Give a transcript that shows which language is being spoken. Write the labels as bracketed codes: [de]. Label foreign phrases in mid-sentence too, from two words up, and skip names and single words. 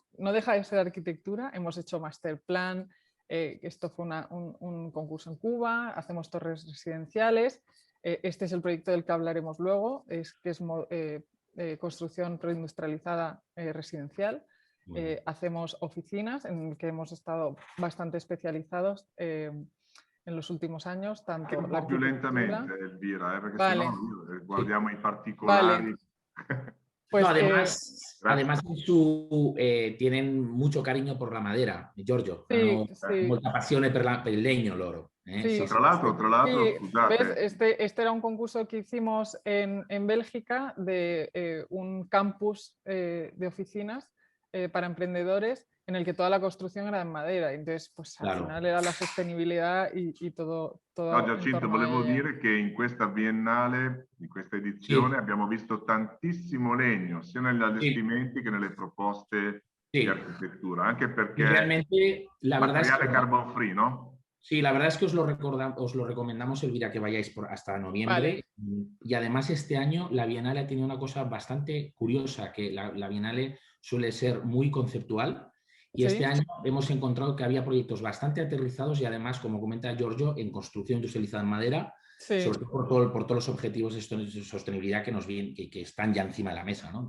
[es] No deja de ser arquitectura, hemos hecho master plan, esto fue un concurso en Cuba, hacemos torres residenciales, este es el proyecto del que hablaremos luego, que es construcción preindustrializada residencial. Hacemos oficinas en que hemos estado bastante especializados en los últimos años. Tanto [it] un po' più lentamente, Elvira, perché sennò guardiamo i particolari. [es] Vale. Pues, no, además tienen mucho cariño por la madera, Giorgio. [it] Molta passione per il legno loro. Tra l'altro, scusate. [es] Este era un concurso que hicimos en Bélgica de un campus de oficinas para emprendedores en el que toda la construcción era en madera. Entonces, pues al final era la sostenibilità y todo. [it] No, Giacinto, volevo dire che in questa biennale, in questa edizione, abbiamo visto tantissimo legno, sia negli allestimenti che nelle proposte di arquitectura, anche perché [es] realmente, la materiale es [en] carbon free, [es] ¿no? Sí, la verdad es que os lo recomendamos, Elvira, que vayáis hasta noviembre. Vale. Y además este año la Bienale ha tenido una cosa bastante curiosa, que la Bienale suele ser muy conceptual y este año hemos encontrado que había proyectos bastante aterrizados y además, como comenta Giorgio, en construcción industrializada en madera, sobre todo por todos los objetivos de sostenibilidad que están ya encima de la mesa, ¿no?